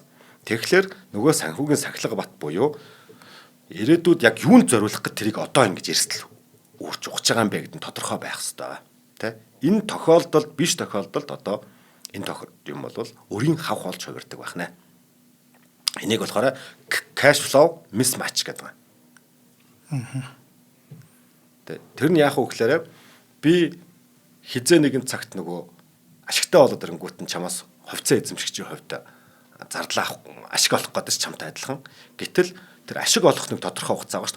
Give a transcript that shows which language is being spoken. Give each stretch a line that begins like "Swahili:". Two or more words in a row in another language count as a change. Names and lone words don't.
Mongolian: Тэгэхээр нөгөө санхүүгийн сахилга бат буюу ирээдүйд яг юунд зориулах гэж тэрийг одоо ингэж эрсдэл өөрч ухаж байгаа юм бэ гэдэг нь тодорхой байх хэрэгтэй. Тэ? Энэ тохиолдолд биш тохиолдолд одоо энэ юм бол өрийн хавх болж хувирдаг байх нэ. Энийг болохоор
English: cash flow mismatch
Mongolian: гэдэг байна. Тэр нь яах вэ гэхээр би хизээ нэгэн цагт нөгөө ашигтай болоод ирэнгүүт нь чамаас хувьцаа эзэмшигчийн хувьд зардал авах ашиг олох гэдэг ч чамтай адилхан. Гэтэл тэр ашиг олох нэг тодорхой хугацаа байгаа шүү дээ.